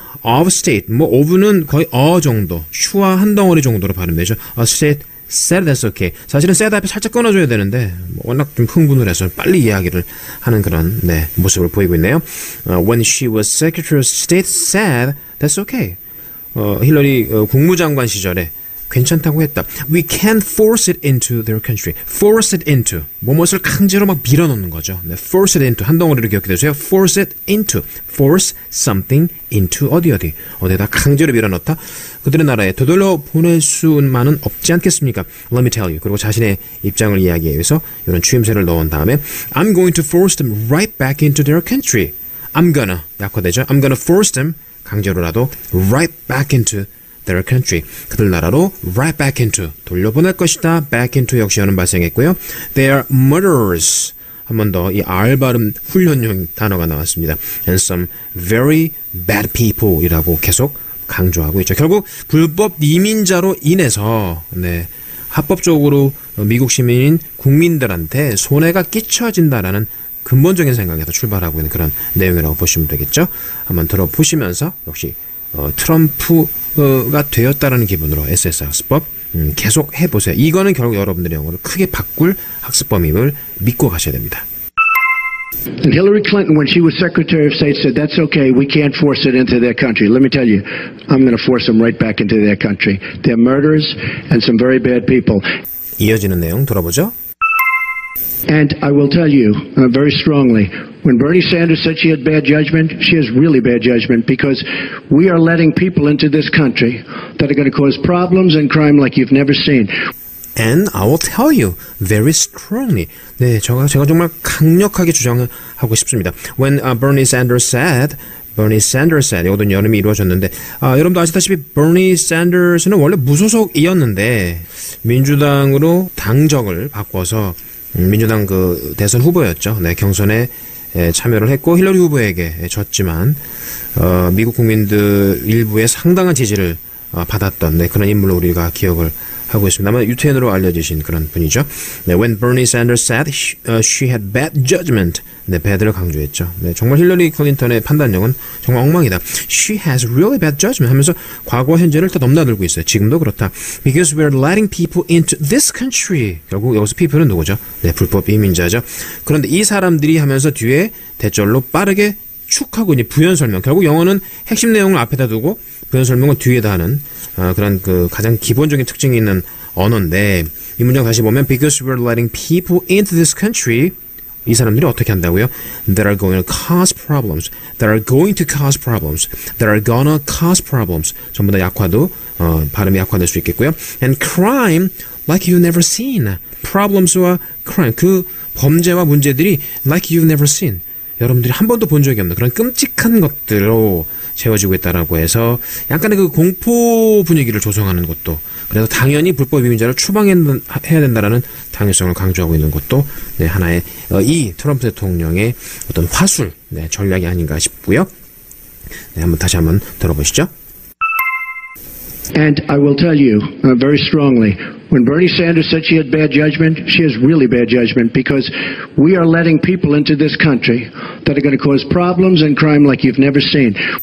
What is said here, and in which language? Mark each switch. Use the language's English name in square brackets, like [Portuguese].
[English] of State [Korean] 뭐 of는 거의 정도, 슈와 한 덩어리 정도로 발음되죠. [English] A State said that's okay. [Korean] 사실은 said 앞에 살짝 끊어줘야 되는데 워낙 좀 흥분을 해서 빨리 이야기를 하는 그런 모습을 보이고 있네요. [English] When she was Secretary of State said that's okay. [Korean] 힐러리 국무장관 시절에 괜찮다고 했다. [English] We can't force it into their country. Force it into. [Korean] 뭐뭇을 강제로 막 밀어넣는 거죠. 네, [English] force it into. [Korean] 한 덩어리로 기억해두세요. [English] Force it into. Force something into. [Korean] 어디에다 강제로 밀어넣다. 그들의 나라에 되돌려 보낼 수만은 없지 않겠습니까? [English] Let me tell you. [Korean] 그리고 자신의 입장을 이야기하기 위해서 이런 추임새를 넣은 다음에 [English] I'm going to force them right back into their country. I'm gonna. [Korean] 약화되죠. [English] I'm gonna force them. [Korean] 강제로라도 [English] right back into their country. [Korean] 그들 나라로 [English] right back into. [Korean] 돌려보낼 것이다. back into 역시 여는 발생했고요. [English] They are murderers. [Korean] 한 번 더 이 R 발음 훈련용 단어가 나왔습니다. [English] And some very bad people [Korean] 이라고 계속 강조하고 있죠. 결국 불법 이민자로 인해서 합법적으로 미국 시민인 국민들한테 손해가 끼쳐진다라는 근본적인 생각에서 출발하고 있는 그런 내용이라고 보시면 되겠죠. 한번 들어보시면서 역시 트럼프가 되었다라는 기분으로 SSR 학습법 계속 해보세요. 이거는 결국 여러분들의 영어를 크게 바꿀 학습법임을 믿고 가셔야 됩니다. [English] And Hillary Clinton, when she was Secretary of State, said, that's okay, we can't force it into their country. Let me tell you, I'm going to force them right back into their country. They're murderers and some very bad people. [Korean] 이어지는 내용 들어보죠. [English] And I will tell you very strongly, when Bernie Sanders said she had bad judgment, she has really bad judgment because we are letting people into this country that are going to cause problems and crime like you've never seen. And I will tell you very strongly. [Korean] 네, 제가 정말 강력하게 주장하고 싶습니다. [English] When Bernie Sanders said, [Korean] 이것도 여름이 이루어졌는데 여러분도 아시다시피 Bernie Sanders는 원래 무소속이었는데 민주당으로 당적을 바꿔서 민주당 그 대선 후보였죠. 네, 경선에 참여를 했고 힐러리 후보에게 졌지만 미국 국민들 일부의 상당한 지지를 받았던 그런 인물로 우리가 기억을 하고 있습니다. 아마 유태인으로 알려지신 그런 분이죠. [English] 네, when Bernie Sanders said she had bad judgment. [Korean] 네, bad를 강조했죠. 네, 정말 힐러리 클린턴의 판단력은 정말 엉망이다. [English] She has really bad judgment [Korean] 하면서 과거 현재를 다 넘나들고 있어요. 지금도 그렇다. [English] Because we're letting people into this country. [Korean] 결국 여기서 people은 누구죠? 네, 불법 이민자죠. 그런데 이 사람들이 하면서 뒤에 대절로 빠르게 축 하고 이제 부연 설명. 결국 영어는 핵심 내용을 앞에다 두고 부연 설명은 뒤에다 하는 그런 그 가장 기본적인 특징이 있는 언어인데 이 문장 다시 보면 [English] because we're letting people into this country [Korean] 이 사람들이 어떻게 한다고요? [English] That are going to cause problems. That are going to cause problems. That are gonna cause problems. [Korean] 전부 다 약화도 발음이 약화될 수 있겠고요. [English] And crime like you've never seen. Problems와 crime [Korean] 그 범죄와 문제들이 [English] like you've never seen. [Korean] 여러분들이 한 번도 본 적이 없는 그런 끔찍한 것들로 채워지고 있다라고 해서 약간의 그 공포 분위기를 조성하는 것도 그래서 당연히 불법 이민자를 추방해야 된다라는 당위성을 강조하고 있는 것도 하나의 이 트럼프 대통령의 어떤 화술 전략이 아닌가 싶고요. 다시 한번 들어보시죠. [English] And I will tell you very strongly, when Bernie Sanders said she had bad judgment, she has really bad judgment because we are letting people into this country that are going to cause problems and crime like you've never seen.